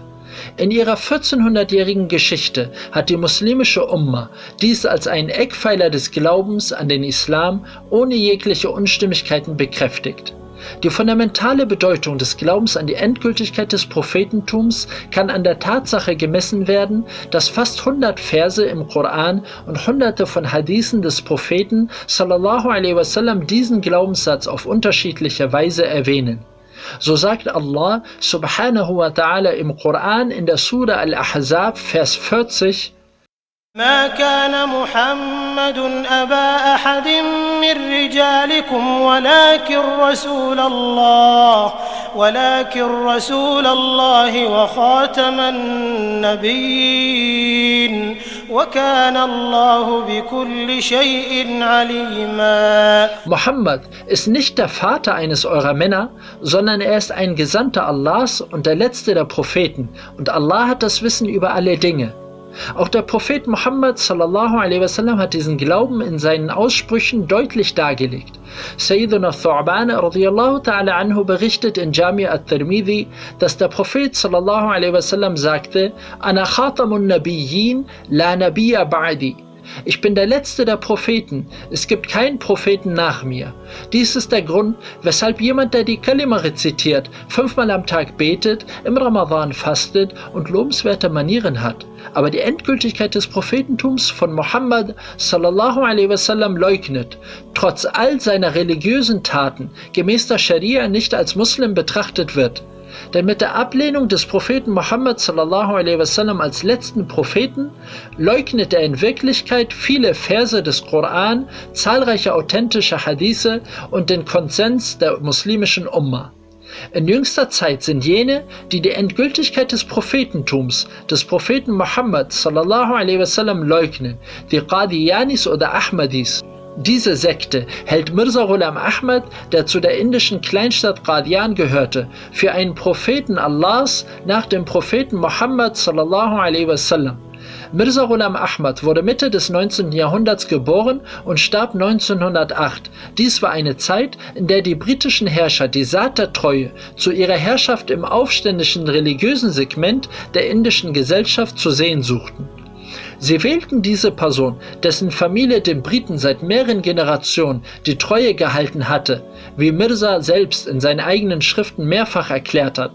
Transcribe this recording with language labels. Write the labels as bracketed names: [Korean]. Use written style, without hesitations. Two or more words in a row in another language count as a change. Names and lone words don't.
[German] In ihrer 1400-jährigen Geschichte hat die muslimische Umma dies als einen Eckpfeiler des Glaubens an den Islam ohne jegliche Unstimmigkeiten bekräftigt. Die fundamentale Bedeutung des Glaubens an die Endgültigkeit des Prophetentums kann an der Tatsache gemessen werden, dass fast 100 Verse im Koran und hunderte von Hadithen des Propheten [Arabic] صلى الله عليه وسلم [German] diesen Glaubenssatz auf unterschiedliche Weise erwähnen. So sagt Allah [Arabic] سبحانه وتعالى [German] im Koran in der Surah Al-Ahzab, Vers 40: [Arabic] ما كان محمد أبا أحد من رجالكم ولكن رسول الله وخاتم النبيين وكان الله بكل شيء عليما. [German] Muhammad ist nicht der Vater eines eurer Männer, sondern er ist ein Gesandter Allahs und der letzte der Propheten, und Allah hat das Wissen über alle Dinge. Auch der Prophet Muhammad [Arabic] صلى الله عليه وسلم [German] hat diesen Glauben in seinen Aussprüchen deutlich dargelegt. Sayyiduna Thu'ban [Arabic] رضي الله تعالى عنه [German] berichtet in Jami' al-Tirmidhi, dass der Prophet [Arabic] صلى الله عليه وسلم [German] sagte: [Arabic] أنا خاتم النبيين لا نبي بعدي. [German] Ich bin der letzte der Propheten, es gibt keinen Propheten nach mir. Dies ist der Grund, weshalb jemand, der die Kalima rezitiert, 5-mal am Tag betet, im Ramadan fastet und lobenswerte Manieren hat, aber die Endgültigkeit des Prophetentums von Muhammad [Arabic] صلى الله عليه وسلم [German] leugnet, trotz all seiner religiösen Taten gemäß der Scharia nicht als Muslim betrachtet wird. Denn mit der Ablehnung des Propheten Muhammad [Arabic] صلى الله عليه وسلم [German] als letzten Propheten leugnet er in Wirklichkeit viele Verse des Koran, zahlreiche authentische Hadithe und den Konsens der muslimischen Umma. In jüngster Zeit sind jene, die die Endgültigkeit des Prophetentums, des Propheten Muhammad [Arabic] صلى الله عليه وسلم [German] leugnen, die Qadiyanis oder Ahmadis. Diese Sekte hält Mirza Ghulam Ahmad, der zu der indischen Kleinstadt Qadian gehörte, für einen Propheten Allahs nach dem Propheten Muhammad [Arabic] صلى الله عليه وسلم. [German] Mirza Ghulam Ahmad wurde Mitte des 19. Jahrhunderts geboren und starb 1908. Dies war eine Zeit, in der die britischen Herrscher die Saat der Treue zu ihrer Herrschaft im aufständischen religiösen Segment der indischen Gesellschaft zu sehen suchten. Sie wählten diese Person, dessen Familie den Briten seit mehreren Generationen die Treue gehalten hatte, wie Mirza selbst in seinen eigenen Schriften mehrfach erklärt hat.